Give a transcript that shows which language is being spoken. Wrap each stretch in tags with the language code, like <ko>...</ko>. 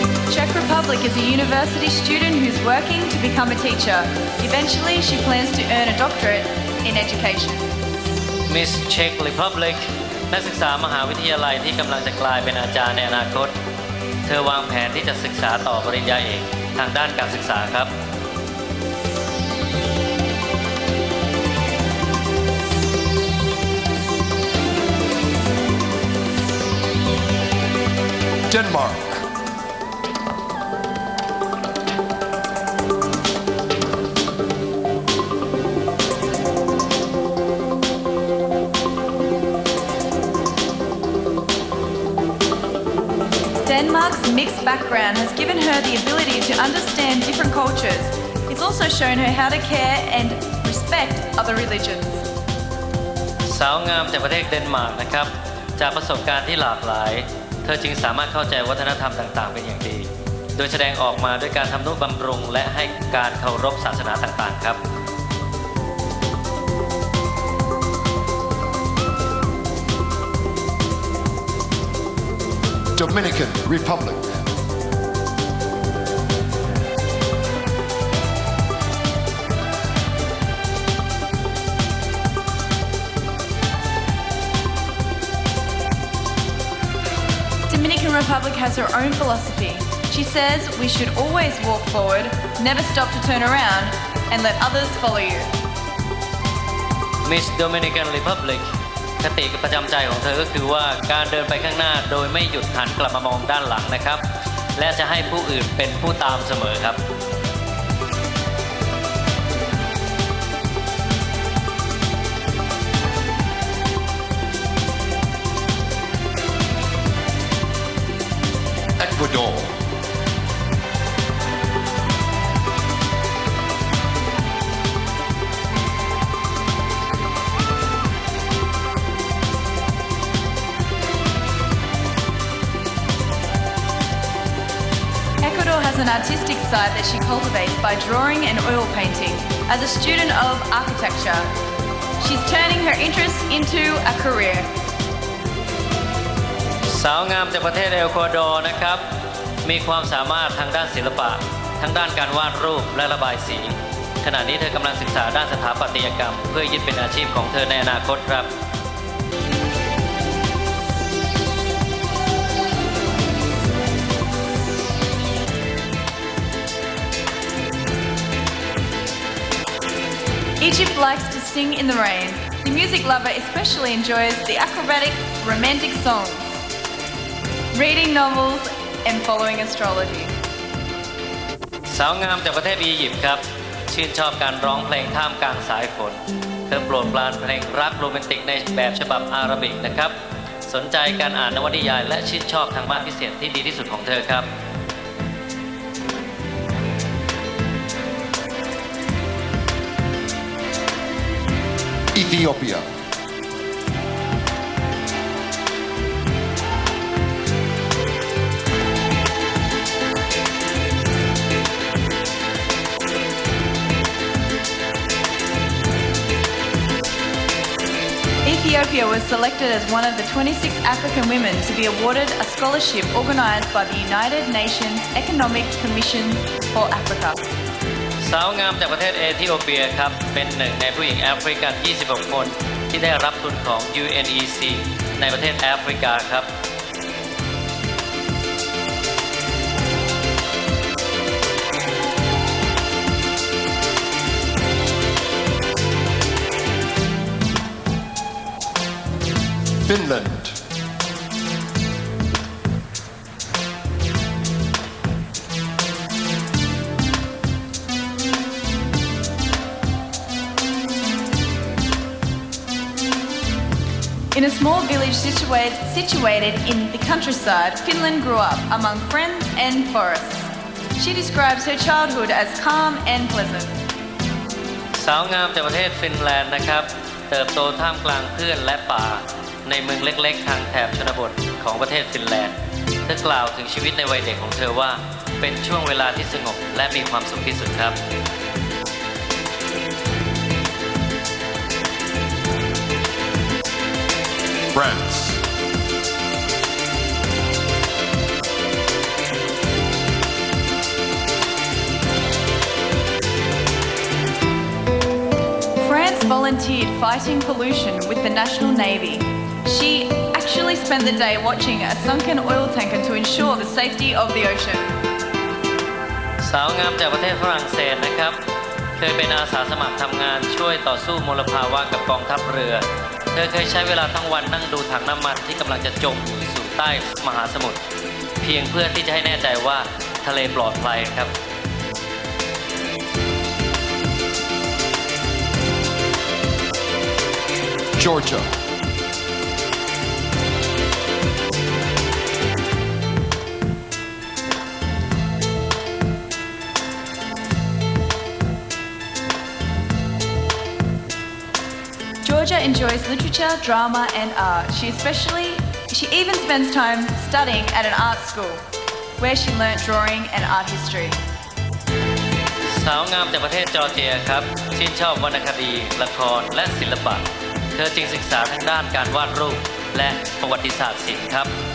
<en>Czech Republic is a university student who's working to become a teacher. Eventually, she plans to earn a doctorate in education.</en> <th>Miss Czech Republic นักศึกษามหาวิทยาลัยที่กำลังจะกลายเป็นอาจารย์ในอนาคต เธอวางแผนที่จะศึกษาต่อปริญญาเอกทางด้านการศึกษาครับ</th> <en>Denmark. Denmark's mixed background has given her the ability to understand different cultures. It's also shown her how to care and respect other religions.</en> <th>สาวงามจากประเทศเดนมาร์กนะครับ จากประสบการณ์ที่หลากหลาย เธอจึงสามารถเข้าใจวัฒนธรรมต่างๆเป็นอย่างดี โดยแสดงออกมาด้วยการทำนุบำรุงและให้การเคารพศาสนาต่างๆครับ</th> <en>Dominican Republic. Dominican Republic has her own philosophy. She says we should always walk forward, never stop to turn around, and let others follow you.</en> <th>Miss Dominican Republic คติประจำใจของเธอก็คือว่าการเดินไปข้างหน้าโดยไม่หยุดหันกลับมามองด้านหลังนะครับ และจะให้ผู้อื่นเป็นผู้ตามเสมอครับ</th> <en>Ecuador. Ecuador has an artistic side that she cultivates by drawing and oil painting. As a student of architecture, She's turning her interest into a career.</en> <th>สาวงามจากประเทศเอลกัวดอร์นะครับมีความสามารถทางด้านศิลปะทั้งด้านการวาดรูปและระบายสีขณะนี้เธอกำลังศึกษาด้านสถาปัตยกรรมเพื่อยึดเป็นอาชีพของเธอในอนาคตครับ</th> <en>Egypt likes to sing in the rain. The music lover especially enjoys the acrobatic, romantic songs, reading novels, and following astrology.</en> <th>สาวงามจากประเทศอียิปต์ครับชื่นชอบการร้องเพลงท่ามกลางสายฝนเธอโปรดปรานเพลงรักโรแมนติกในแบบฉบับอาหรับิกนะครับสนใจการอ่านนวนิยายและชื่นชอบทางบ้านพิเศษที่ดีที่สุดของเธอครับ</th> <en>Ethiopia. Ethiopia was selected as one of the 26 African women to be awarded a scholarship organized by the United Nations Economic Commission for Africa.</en> <th>สาวงามจากประเทศเอธิโอเปียครับเป็นหนึ่งในผู้หญิงแอฟริกัน 26 คนที่ได้รับทุนของ UNEC ในประเทศแอฟริกาครับ</th> <en>Finland. In a small village situated in the countryside, Finland grew up among friends and forests. She describes her childhood as calm and pleasant.</en> <th>สาวงามจากประเทศฟินแลนด์นะครับเติบโตท่ามกลางเพื่อนและป่าในเมืองเล็กๆทางแถบชนบทของประเทศฟินแลนด์เธอกล่าวถึงชีวิตในวัยเด็กของเธอว่าเป็นช่วงเวลาที่สงบและมีความสุขที่สุดครับ</th> <en>France. France volunteered fighting pollution with the National Navy. She actually spent the day watching a sunken oil tanker to ensure the safety of the ocean.</en> <th>สาวงามจากประเทศฝรั่งเศสนะครับเคยเป็นอาสาสมัครทำงานช่วยต่อสู้มลภาวะกับกองทัพเรือเธอเคยใช้เวลาทั้งวันนั่งดูถังน้ำมันที่กำลังจะจมอยู่สู่ใต้มหาสมุทรเพียงเพื่อที่จะให้แน่ใจว่าทะเลปลอดภัยครับ</th> <en>Georgia. Georgia enjoys literature, drama, and art. She even spends time studying at an art school, where she learnt drawing and art history.</en> <th>สาวงามจากประเทศจอร์เจียครับชื่นชอบวรรณคดีละครและศิลปะเธอจึงศึกษาทางด้านการวาดรูปและประวัติศาสตร์ศิลป์ครับ</th>